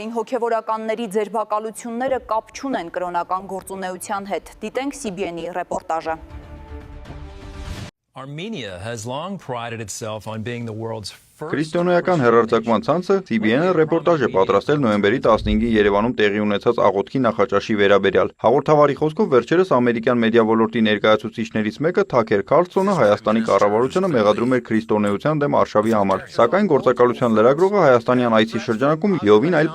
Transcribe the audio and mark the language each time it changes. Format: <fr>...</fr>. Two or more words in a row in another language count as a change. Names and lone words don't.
<hy>Հոգևորականների ձերբակալությունները կապ չունեն կրոնական գործունեության հետ։ Դիտենք CBN-ի ռեպորտաժը։</hy> <en>Armenia has long prided itself on being the world's</en> <hy>Քրիստոնեական հեռարձակման ցանցը CBN-ը ռեպորտաժ է պատրաստել նոյեմբերի 15-ին Երևանում տեղի ունեցած աղոթքի նախաճաշի վերաբերյալ։ Հաղորդավարի խոսքով վերջերս ամերիկյան մեդիա ոլորտի ներկայացուցիչներից մեկը Թաքեր Քարլսոնը Հայաստանի կառավարությանը մեղադրում էր քրիստոնեության դեմ արշավի համար, սակայն գործակալության լրագրողը հայաստանյան այցի շրջանակում յովին այլ</hy>